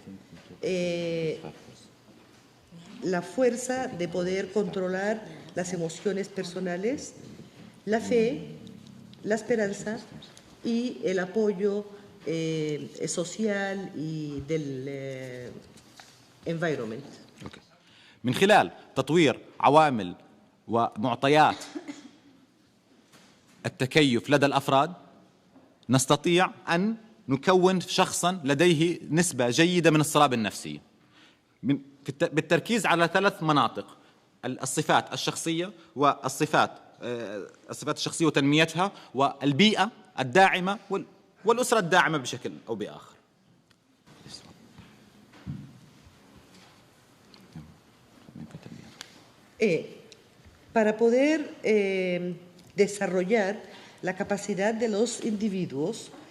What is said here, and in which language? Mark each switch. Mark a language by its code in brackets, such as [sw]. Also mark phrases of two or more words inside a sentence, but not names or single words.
[es] la fuerza de poder controlar las emociones personales, la fe, la esperanza y el apoyo social y del environment. [ar] من خلال تطوير عوامل ومعطيات التكيف لدى الأفراد نستطيع أن نكون شخصا لديه نسبة جيدة من الصلابة النفسية بالتركيز على 3 مناطق: الصفات الشخصية والصفات الشخصية وتنميتها، والبيئة الداعمة والأسرة الداعمة بشكل أو بآخر. [es] Para poder desarrollar la capacidad de los individuos